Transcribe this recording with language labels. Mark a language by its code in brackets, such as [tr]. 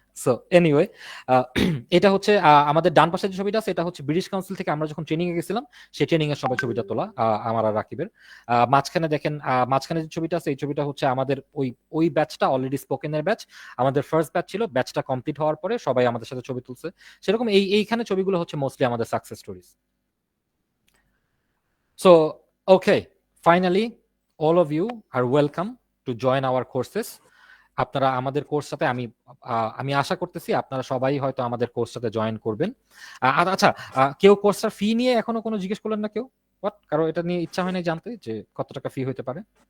[bn] So anyway, এটা হচ্ছে আমাদের ডান পাশের যে ছবিটা আছে, এটা হচ্ছে ব্রিটিশ কাউন্সিল থেকে আমরা যখন ট্রেনিং এ গেছিলাম সেই ট্রেনিং এর সময় ছবিটা তোলা আমার আর রাকিবের। মাঝখানে দেখেন, মাঝখানে যে ছবিটা আছে এই ছবিটা হচ্ছে আমাদের ওই ব্যাচটা অলরেডি স্পোকেনের ব্যাচ, আমাদের ফার্স্ট ব্যাচ ছিল। ব্যাচটা কমপ্লিট হওয়ার পরে সবাই আমাদের সাথে ছবি তুলছে, সেরকম এইখানে ছবিগুলো হচ্ছে মোস্টলি আমাদের success stories. [en] So, okay, finally, all of you are welcome to join our courses. [bn] আপনারা আমাদের কোর্সটাতে আমি আশা করতেছি আপনারা সবাই হয়তো আমাদের কোর্সটাতে জয়েন করবেন। আচ্ছা, কেউ কোর্সটার ফি নিয়ে এখনো কোনো জিজ্ঞেস করলেন না কেউ? কারো এটা নিয়ে ইচ্ছা হয় না জানতে যে কত টাকা ফি হতে পারে?